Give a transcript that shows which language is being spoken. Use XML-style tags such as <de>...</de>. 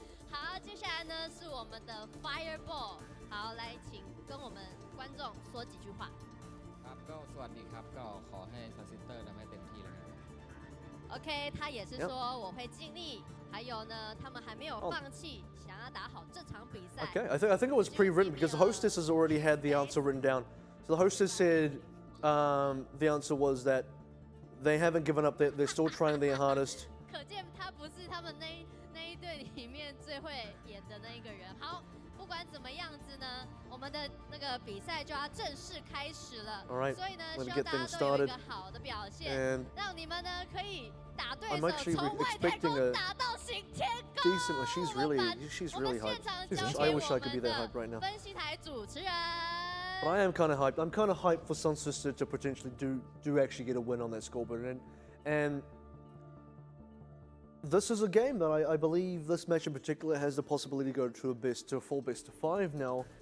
<zh>好，接下来呢是我们的 Fireball。好，来，请跟我们观众说几句话。</zh> <th>ครับก็สวัสดีครับก็ขอให้ SunSister ทำให้เต็มที่แล้วกัน</th> <zh>OK， 他也是说我会尽力，还有呢，他们还没有放弃，想要打好这场比赛。</zh> <en>Okay, I think it was pre-written because the hostess has already had the answer written down. So the hostess said the answer was that they haven't given up. They're still trying their hardest.</en> <zh>可见他不是他们那一队里面最会演的那一个人。好。不管怎么样子呢，我们的那个比赛就要正式开始了。所以呢，希望大家都有一个好的表现，让你们呢可以打对手，从外太空打到行天宫。</zh> <en>She's really hyped. I wish I could be that hyped right now.</en> <zh>分析台主持人。</zh> <en>But I am kind of hyped. I'm kind of hyped for SunSister to potentially do actually get a win on that scoreboard, and this is a game that I believe this match in particular has the possibility to go to a full best of 5 now.</en>